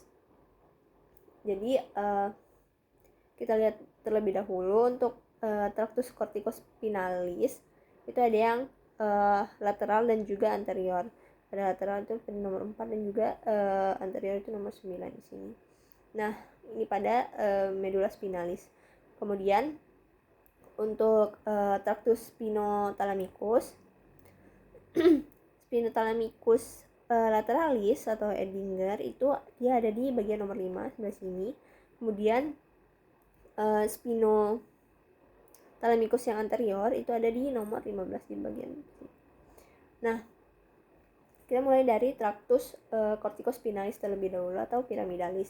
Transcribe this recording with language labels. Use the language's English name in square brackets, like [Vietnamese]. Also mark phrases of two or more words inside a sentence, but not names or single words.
[Indonesian] Jadi kita lihat terlebih dahulu untuk [Latin] tractus corticospinalis [Indonesian] itu ada yang lateral dan juga anterior. Ada lateral itu nomor 4 dan juga anterior itu nomor 9 di sini. Nah, ini pada medula spinalis. Kemudian untuk [Latin] tractus spinothalamicus spinothalamicus lateralis [Indonesian] atau Edinger itu dia ada di bagian nomor 5 sebelah sini. Kemudian spinothalamicus yang anterior itu ada di nomor 15 di bagian sini. Nah, kita mulai dari [Latin] tractus corticospinalis [Indonesian] terlebih dahulu atau piramidalis.